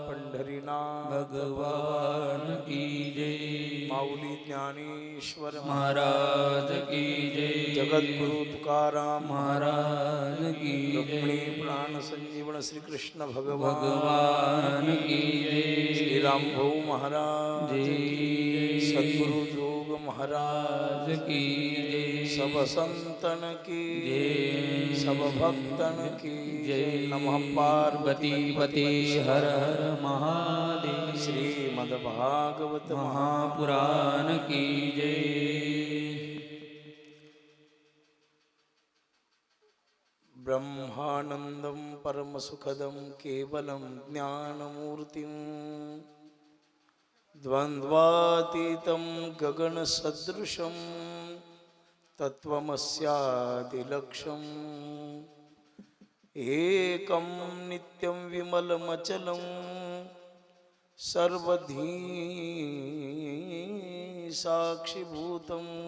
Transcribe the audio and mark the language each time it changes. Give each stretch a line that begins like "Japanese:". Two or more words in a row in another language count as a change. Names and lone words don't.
Hindi: पंढरीनाथ भगवान की जय। माऊली ज्ञानेश्वर महाराज की जय। जगद्गुरु तुकाराम महाराज की रुक्मिणी जय। प्राण संजीवन श्री कृष्ण भगवान भगवान की जय। श्री राम भाऊ महाराज जय की सद्गुरु जोग महाराज की जय। सब संतन की जय। सब भक्तन की जय। नमः पार्वती पति हर हर महादेव। श्रीमद्भागवत महापुराण की जय।
Sanskrit: ब्रह्मानंदं परमसुखदं केवलं ज्ञानमूर्तिं द्वन्द्वातीतं गगनसदृशं तत्त्वमस्यादिलक्ष्यम् एकं नित्यं विमलमचलं सर्वधी साक्षिभूतं